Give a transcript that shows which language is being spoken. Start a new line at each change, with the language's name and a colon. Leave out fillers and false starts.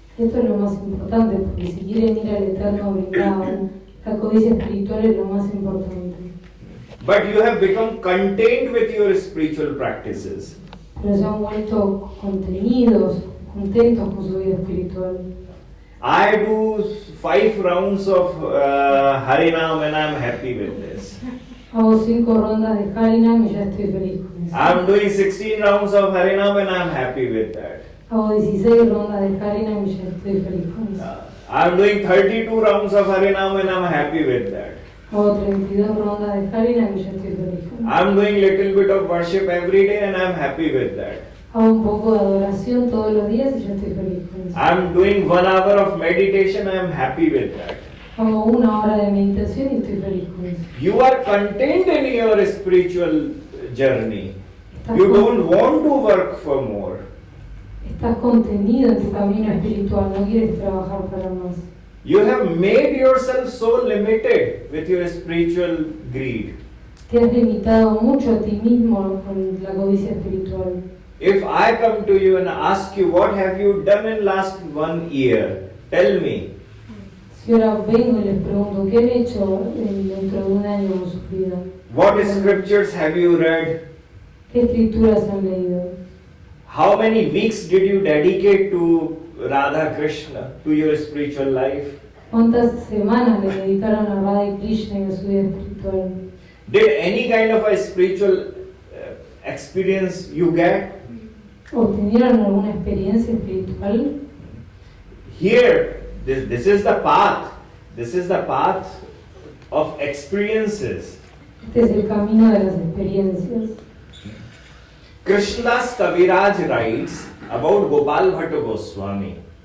Spanish: Esto es lo más importante, porque si quieren ir al eterno Vrindavan, la codicia espiritual es lo más importante.
English: But you have become content with your spiritual practices.
Spanish: Pero se han vuelto contenidos, contentos con su vida espiritual.
English: I do 5 rounds of Harinam and I'm happy with this.
Spanish: Hago 5 rondas de Harinam y ya estoy feliz con eso.
English: I'm doing 16 rounds of Harinam and I'm happy with that.
Spanish: Hago 16 rondas de Harinam y ya estoy feliz con eso.
English: I'm doing 32 rounds of Harinam and I'm happy with that.
Spanish: Hago 32 rondas de Harinam y ya estoy feliz con eso.
English: I'm doing little bit of worship every day and I'm happy with that.
Spanish: Hago un poco de adoración todos los días y ya estoy feliz con eso.
English: I'm doing 1 hour of meditation, I'm happy with that.
Spanish: Hago 1 hora de meditación y estoy feliz con eso.
English: You are content in your spiritual journey. You don't want to work for more.
Spanish: Estás contenido en tu camino espiritual, no quieres trabajar para más.
English: You have made yourself so limited with your spiritual greed.
Spanish: Te has limitado mucho a ti mismo con la codicia espiritual.
English: If I come to you and ask you, what have you done in last 1 year? Tell me.
Spanish: Si ahora vengo y les pregunto, ¿qué han hecho dentro de 1 año con su vida?
English: What scriptures have you read?
Spanish: ¿Qué escrituras han leído?
English: How many weeks did you dedicate to Radha Krishna, to your spiritual life?
Spanish: ¿Cuántas semanas le dedicaron a Radha y Krishna y a su vida espiritual?
English: Did any kind of a spiritual experience you get?
Spanish: ¿Obtenieron alguna experiencia espiritual?
English: Here, this is the path. This is the path of experiences.
Spanish: Este es el camino de las experiencias.
English: Krishnadas Kaviraj writes about Gopal Bhatta Goswami.